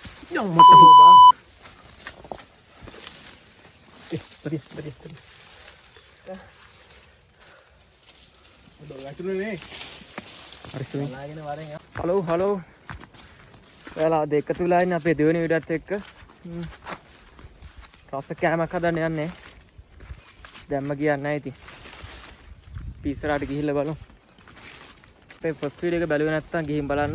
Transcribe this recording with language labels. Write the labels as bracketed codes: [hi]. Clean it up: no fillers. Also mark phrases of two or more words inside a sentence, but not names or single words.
[id] Yang mata bang. Tadi. Udah ngatur nih. Harus nih. Lagi nih bareng ya. Halo. [si] ඔයාලා අද එකතු වෙලා ඉන්නේ අපේ දෙවෙනි වීඩියෝත් එක්ක. රස කෑමක් හදන්න යන්නේ. දැම්ම කියන්නේ නැහැ ඉතින්. අපි ඉස්සරහට ගිහිල්ලා බලමු. අපේ [en] first video [si] එක බැලුවේ නැත්නම් ගිහින් බලන්න.